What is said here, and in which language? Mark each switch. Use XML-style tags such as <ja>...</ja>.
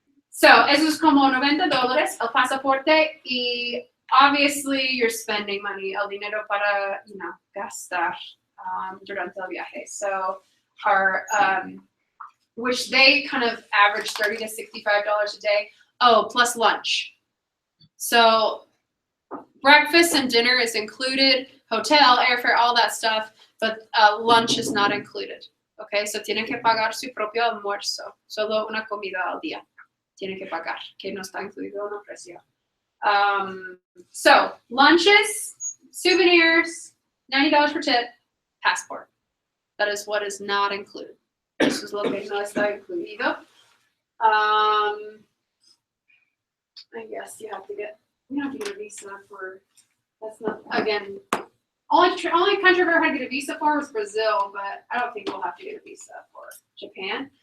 <es>So eso es como $90 el pasaporte, y</es> <en>obviously you're spending money,</en> <es>el dinero para gastar durante el viaje.</es> <en>So our which they kind of average $30 to $65 a day. Oh, plus lunch. So breakfast and dinner is included, hotel, airfare, all that stuff, but lunch is not included.</en> <es>Okay, so tienen que pagar su propio almuerzo, solo una comida al día. Tienen que pagar, que no está incluido en el precio.</es> <en>So lunches, souvenirs, $90 per tip, passport. That is what is not included.</en> <es>Eso es lo que no está incluido.</es> <en>I guess you have to get a visa for. That's not, again. Only country I've ever had to get a visa for was Brazil, but I don't think we'll have to get a visa for Japan.</en>